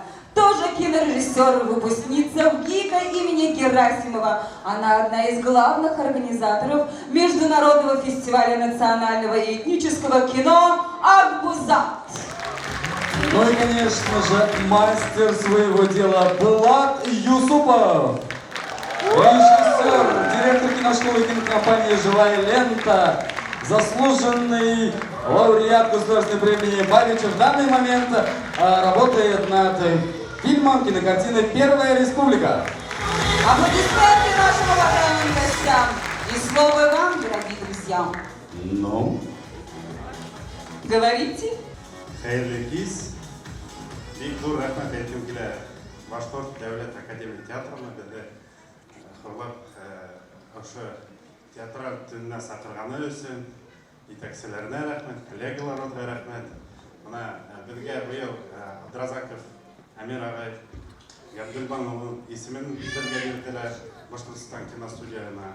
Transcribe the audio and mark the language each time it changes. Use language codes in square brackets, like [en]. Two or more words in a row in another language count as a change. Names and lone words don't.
[ru] Тоже кинорежиссер, выпускница ВГИКа имени Герасимова. Она одна из главных организаторов Международного фестиваля национального и этнического кино «Акбузат». Ну и, конечно же, мастер своего дела Булат Юсупов. Режиссер, директор киношколы и кинокомпании «Живая лента», заслуженный лауреат государственной премии Бабича. В данный момент работает над фильмом, кинокартиной «Первая республика». Аплодисменты нашим уважаемым гостям. И слово вам, дорогие друзья. Ну? Говорите. [tt] Хайырлы киз, бик зур рахмат әйтем килә Башкорт дәүләт академия театрына безне хурлап ошо театраль төненә сакырганы өчен итәкчеләренә рәхмәт, коллегаларга рәхмәт. Менә безгә быел Абдразаков Амир агай Габдулбан улының исемен бирергә бирделәр Башкортстан киностудиясына.